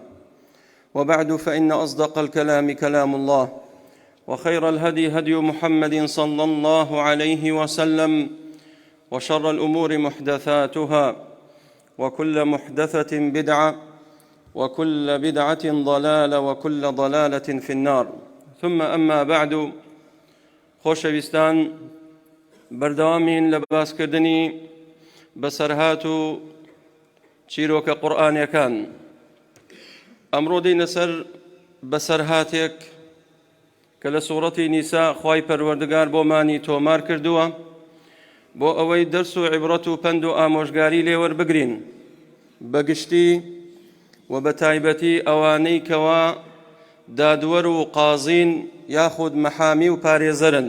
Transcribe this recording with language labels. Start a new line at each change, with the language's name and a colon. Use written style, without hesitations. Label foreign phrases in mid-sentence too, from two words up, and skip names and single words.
Arabic: وبعد، فإن أصدق الكلام كلام الله، وخير الهدي هدي محمد صلى الله عليه وسلم، وشر الأمور محدثاتها، وكل محدثة بدعة، وكل بدعة ضلالة، وكل ضلالة في النار. ثم أما بعد،
Central Kurdish: خۆشەویستان، بەردەوامین لە باسکردنی بەسەرهات و چیرۆکە قورئانیەکان. ئەمڕۆ دێینە سەر بەسەرهاتێک کە لە سوورەتی نیسا خوای پەروەردگار بۆمانی تۆمار کردووە بۆ ئەوەی دەرس و عیبرەت و پەند و ئامۆژگاری لێوەربگرین، بەگشتی و بە تایبەتی ئەوانەی کەوا دادوەر و قازین یاخود مەحامی و پارێزەرن.